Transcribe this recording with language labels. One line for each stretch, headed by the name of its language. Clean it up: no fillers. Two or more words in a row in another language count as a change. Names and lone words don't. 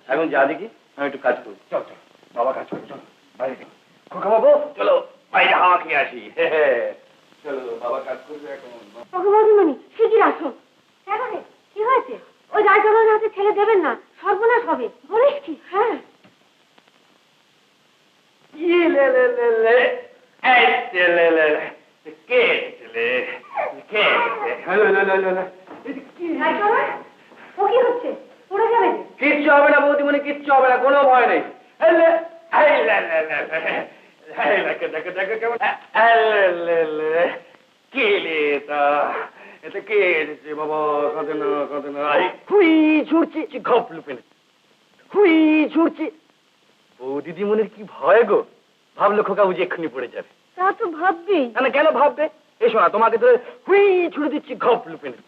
Bangla: এখন যা দেখি, আমি একটু কাজ করি। চল চল, বাবা কাজ করবে, চল বাইরে চল। খোকা বাবু চলো বাইরে হাওয়া খেয়ে আসি। চলো, বাবা কাজ করবে এখন। ওকে বৌদিমণি শিগগির আসুন। কেন রে, কি হয়েছে? ওই রায়চরণের হাতে ছেলে দেবেন না, সর্বনাশ হবে। বলিস কি? হ্যাঁ। লে লে লে লে, এই লে লে লে, কে লে, কে লে লে লে লে লে। রায়চরণ, ও কি হচ্ছে? পড়ে যাবে যে। কিচ্ছু হবে না বৌদিমণি, কিচ্ছু হবে না, কোনো ভয় নেই। এই লে, এই লে লে লে লে, এই দেখো দেখো দেখো কেমন, এই লে লে লে, কে লে তা, এটা কে এসেছে বাবা? কাঁদে না কাঁদে না, হুই ছুটছি, ঘপ লুপে হুই ছুটছি। বৌদিদিমণির কি ভয় গো, ভাবলো খোকা বুঝি এক্ষুনি পড়ে যাবে। তা তো ভাববি। না কেন ভাববে? এসো না, তোমাকে ধরে হুই ছুড়ে দিচ্ছি, ঘপ লুপে নিচ্ছি।